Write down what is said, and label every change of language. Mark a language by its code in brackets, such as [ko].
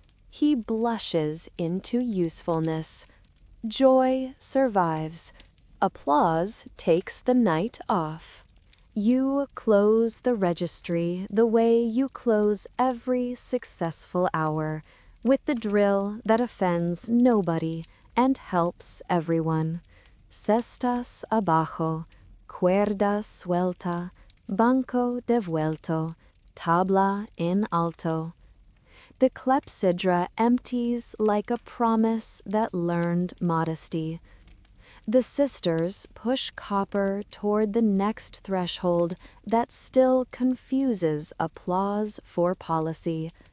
[en] He blushes into usefulness. Joy survives. Applause takes the night off. You close the registry the way you close every successful hour, with the drill that offends nobody and helps everyone. [es] Cestas abajo, cuerda suelta, banco devuelto, tabla in alto. [en] The clepsydra empties like a promise that learned modesty. The sisters push copper toward the next threshold that still confuses applause for policy.